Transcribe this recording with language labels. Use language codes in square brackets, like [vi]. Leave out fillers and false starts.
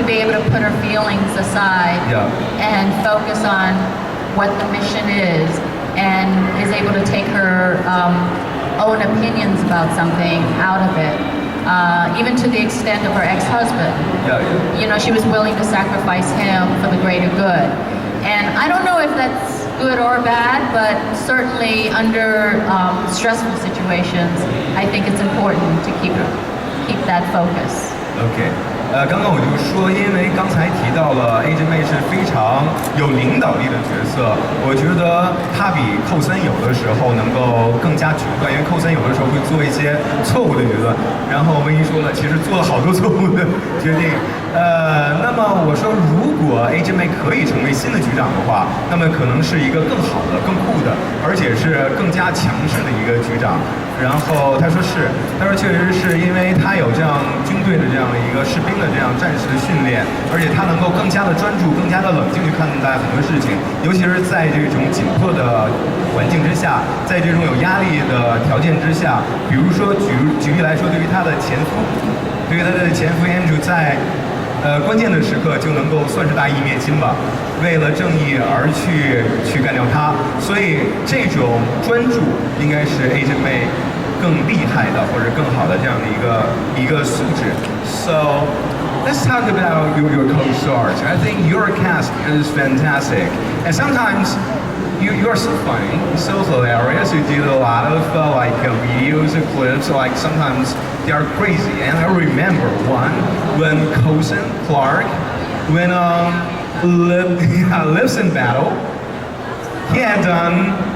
[en] to be able to put her feelings aside and focus on what the mission is, and is able to take her own opinions about something out of it, even to the extent of her ex-husband. She was willing to sacrifice him for the greater good. And I don't know if that's good or bad, but certainly under stressful situations, I think it's important to keep that focus. Okay. [zh] 刚刚我就说，因为刚才提到了 Agent May 是非常有领导力的角色，我觉得他比寇森有的时候能够更加决断，因为寇森有的时候会做一些错误的决断，然后温一说呢，其实做了好多错误的决定。那么我说，如果 Agent May 可以成为新的局长的话，那么可能是一个更好的、更酷的，而且是更加强势的一个局长。然后他说是，他说确实是因为他有这样军队的这样的一个士兵的这样战士的训练，而且他能够更加的专注、更加的冷静去看待很多事情，尤其是在这种紧迫的环境之下，在这种有压力的条件之下，比如说举例来说，对于他的前夫 Andrew 在关键的时刻就能够算是大义灭亲吧，为了正义而去干掉他，所以这种专注应该是 Agent May 更厉害的或者更好的这样的一个素质。 [en] So let's talk about your co-stars. I think your cast is fantastic, and sometimes you are so funny, so hilarious. You did a lot of videos and clips. Like sometimes they are crazy. And I remember one when Coulson Clark, when lives in battle, he had done